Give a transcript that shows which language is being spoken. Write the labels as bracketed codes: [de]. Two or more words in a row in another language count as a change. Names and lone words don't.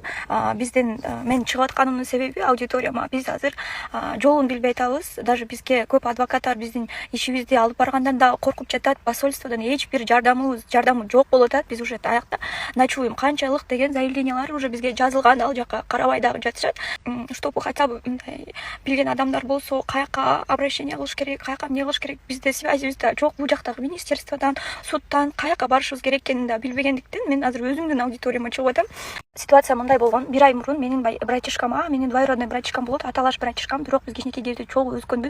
[ky] Мен чыгып атканымдын себеби аудиторияма биз азыр жолун билбей атабыз. Даже бизге көп адвокаттар биздин ишибизди алып баргандан да коркуп жатат. Посольстводон эч бир жардамы жок болуп атат. Биз уже аякта ночуем канчалык деген заявлениялар уже бизге жазылган, ал жака карабай дагы жатышат. [ru] Чтобы хотя бы [ky] билген адамдар болсо, каяка обращение кылыш керек, каяка эмне кылыш керек, бизде связибизде жок. Бул жактагы министерстводон, судтан каяка барышыбыз керекенин да билбегендиктен мен азыр өзүмдүн аудиторияма чыгып атам. Ситуация мындай болгон. 1 ай мурун менин братишкама, менин [ru] двоюродной братишкам [ky] болот, аталаш братишкам, бирок биз кичинекей жерде чогуу өскөнбүз.